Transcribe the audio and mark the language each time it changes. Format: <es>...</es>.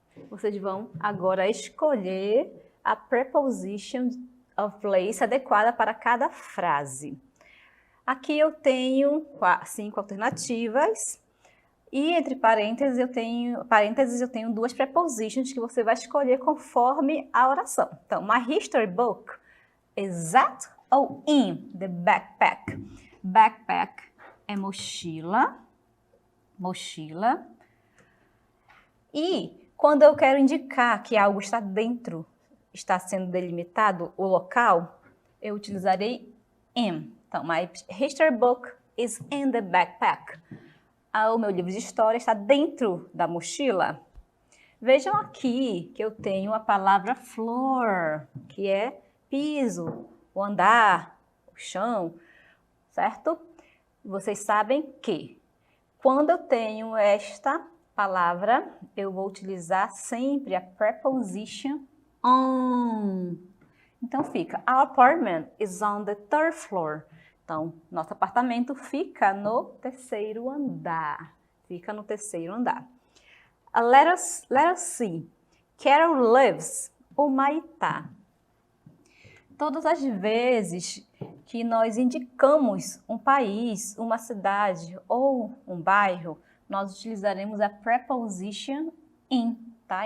<pt>Vocês vão agora escolher a preposition of place adequada para cada frase. Aqui eu tenho 5 alternativas. E entre parênteses eu tenho 2 prepositions que você vai escolher conforme a oração.</pt> <en>Então, my history book is at ou in the backpack.</en> <pt>Backpack é mochila. Mochila. E quando eu quero indicar que algo está dentro, está sendo delimitado o local, eu utilizarei in.</pt> <en>Então, my history book is in the backpack.</en> <pt>O meu livro de história está dentro da mochila. Vejam aqui que eu tenho a palavra floor, que é piso, o andar, o chão, certo? Vocês sabem que quando eu tenho esta palavra, eu vou utilizar sempre a preposition on.</pt> <en>Então fica, our apartment is on the 3rd floor.</en> <pt>Então, nosso apartamento fica no 3º andar. Fica no 3º andar.</pt> <en>Let us see. Carol lives,</en> <pt>Humaitá. Todas as vezes que nós indicamos um país, uma cidade ou um bairro, nós utilizaremos a preposition in, tá?</pt>